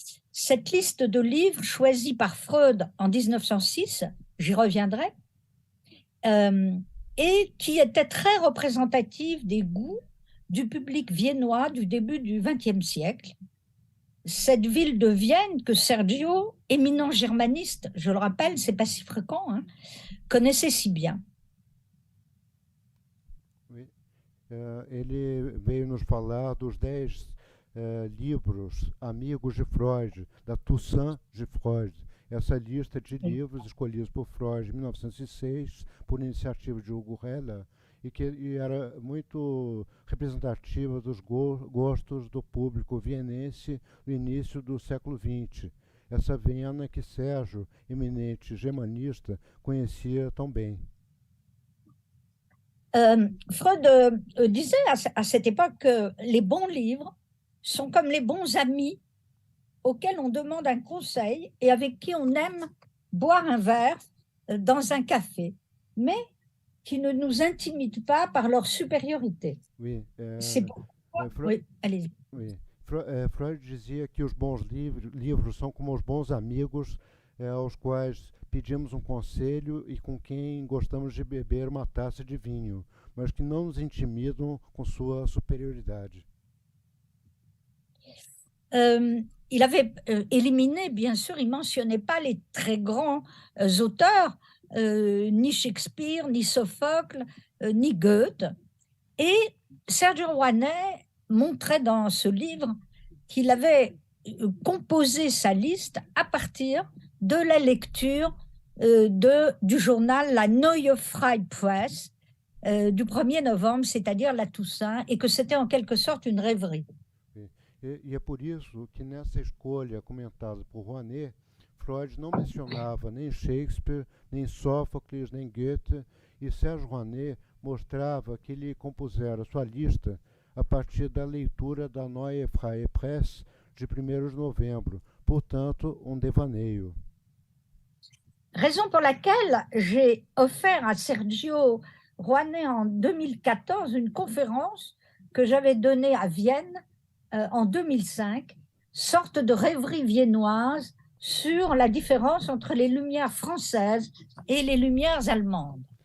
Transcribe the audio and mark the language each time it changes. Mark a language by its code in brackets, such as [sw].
[fr] Cette liste de livres choisis par Freud en 1906, j'y reviendrai, et qui était très représentative des goûts du public viennois du début du XXe siècle. cette ville de Vienne que Sergio, éminent germaniste, je le rappelle, c'est pas si fréquent, hein, connaissait si bien. Oui. [pt] Ele veio nos falar dos 10 livros amigos de Freud, da Toussaint de Freud. Essa lista de livros escolhidos por Freud em 1906, por iniciativa de Hugo Heller, e era muito representativa dos gostos do público vienense no início do século XX. Essa Viena que Sérgio, eminente germanista, conhecia tão bem. [fr] Freud disait à cette époque que les bons livres sont comme les bons amis auxquels on demande un conseil et avec qui on aime boire un verre dans un café, mais qui ne nous intimident pas par leur supériorité. Oui, C'est pourquoi... Oui, allez-y. Oui. [pt] Freud dizia que os bons livros são como os bons amigos aos quais pedimos um conselho e com quem gostamos de beber uma taça de vinho, mas que não nos intimidam com sua superioridade. [fr] Il avait éliminé, bien sûr, il ne mentionnait pas les très grands auteurs, ni Shakespeare, ni Sophocle, ni Goethe. Et Sergio Rouanet montrait dans ce livre qu'il avait composé sa liste à partir de la lecture du journal La Neue Freie Presse du 1er novembre, c'est-à-dire la Toussaint, et que c'était en quelque sorte une rêverie. [pt] E é por isso que nessa escolha comentada por Rouanet, Freud não mencionava nem Shakespeare, nem Sófocles, nem Goethe, e Sérgio Rouanet mostrava que ele compusera sua lista a partir da leitura da Neue Freie Presse de 1er de novembro, portanto, um devaneio. [fr] Raison pour laquelle j'ai offert à Sergio Rouanet en 2014 une conférence que j'avais donnée à Vienne en 2005, sorte de rêverie viennoise sur la différence entre les lumières françaises et les lumières allemandes.